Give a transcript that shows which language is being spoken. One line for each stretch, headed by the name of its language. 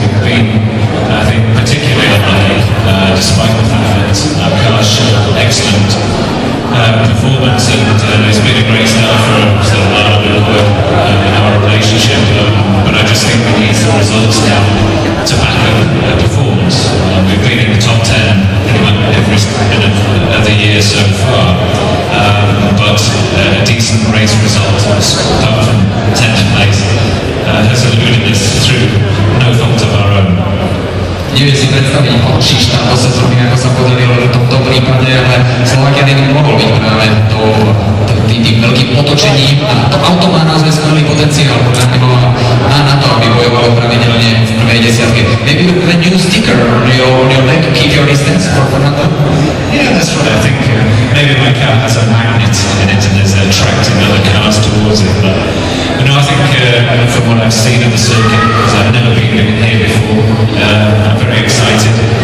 English: We've been, I think, particularly unlucky, despite the fact that our cars showed excellent performance, and it's been a great start for sort of in our relationship, but I just think we need the results now to back up performance. We've been in the top 10 pretty much every minute of the year so far, but a decent race result, apart from 10th place, has eluded us through no fault of our own.
Slovak: Neviem si predstaviť horší štát do sezóny, ako sa podarilo v tomto prípade, ale Slovakia ringu mohol byť práve tým veľkým otočením, a to auto má naozaj skvelý potenciál, podľa neho má na to, aby bojovalo pravidelne v prvej desiatke.
English: Maybe with a new sticker on your leg, keep your distance for Fernando? Yeah, that's what I think. Maybe my car has a magnet in it and is attracting other cars towards it, but I think from what I've seen of the circuit, because I've never been here before, I'm very excited.